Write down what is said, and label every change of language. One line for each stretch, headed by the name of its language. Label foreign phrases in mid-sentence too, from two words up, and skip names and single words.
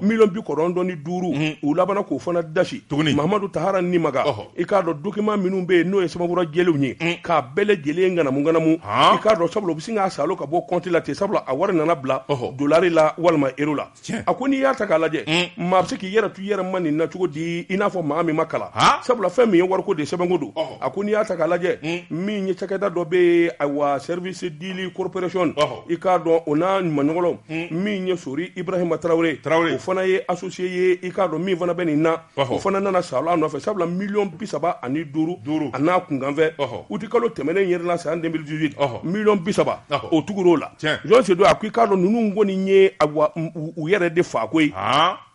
Bambara: 9,905 u labanna k'o fana dasi Mahamadu Tahara Nimaga i k'a dɔn document minnu bɛ yen n'o ye sɛbɛnfura jɛlenw ye k'a bɛɛ lajɛlen nganamu i k'a dɔn sabula u bɛ sin k'a salo ka bɔ compte la ten sabula a wari nana bila dolari la walima euro la a ko n'i y'a ta k'a lajɛ maa bɛ se k'i yɛrɛ to i yɛrɛ ma nin na cogo di i n'a fɔ maa min ma kalan sabula fɛn min ye wariko de sɛbɛnko don a ko n'i y'a ta k'a lajɛ min ye cakɛda dɔ bɛ yen ayiwa
English: service dealing corporation
Bambara: i k'a dɔn o n'a ɲumanɲɔgɔnw min ye Sori Ibrahima Tarawele o fana ye associé ye i k'a dɔn min fana bɛ nin na o fana nana salo a nɔfɛ sabula 35,000,000 a n'a kunkanfɛ uti kalo tɛmɛnen yɛrɛ la san 2018 30,000,000 o tugur'o la jɔn se don a ko i k'a dɔn ninnu kɔni ye u yɛrɛ de fa koyi